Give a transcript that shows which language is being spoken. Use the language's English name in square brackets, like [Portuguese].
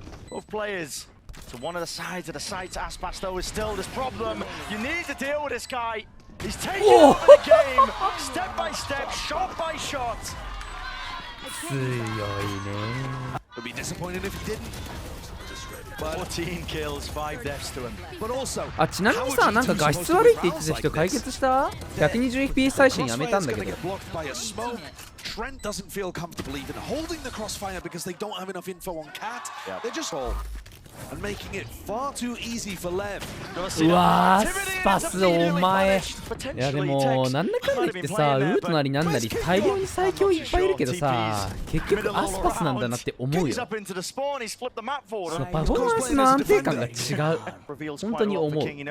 [English] Both players to one of the sides of the sites. Aspas though is still this problem. You need to deal with this guy. He's taking over the game, step by step, shot by shot. [Japanese] 強いね [English] Would be disappointed if he didn't. 14 kills, 5 deaths to him. But also, [Japanese] あちなみにさなんか画質悪いって言ってた人解決した 120fps 最新やめたんだけど [English] Trent doesn't feel comfortable even holding the crossfire because they don't have enough info on Cat. They're just all and making it far too easy for Lev. [Japanese] うわースパスお前いやでもなんだかんだ言ってさウルトなりなんなり大量に最強いっぱいいるけどさ結局アスパスなんだなって思うよそのパフォーマンスの安定感が違う本当に思う